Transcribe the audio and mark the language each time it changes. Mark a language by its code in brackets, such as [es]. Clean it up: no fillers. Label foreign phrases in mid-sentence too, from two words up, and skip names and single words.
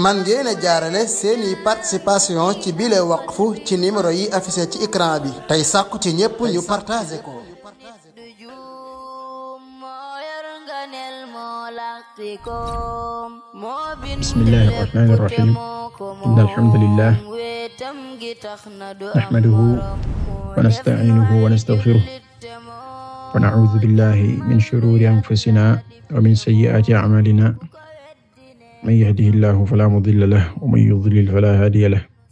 [wo] man ngeen a jaarale seeni participation ci bile waqf ci numéro yi affiché ci écran bi tey sàkku ci ñépp ñu partagé ko. [ar] بسم الله الرحمن الرحيم إن الحمد لله نحمده ونستعينه ونستغفره ونعوذ بالله من شرور أنفسنا ومن سيئات أعمالنا من يهده الله فلا مضل له ومن يضلل فلا هادي له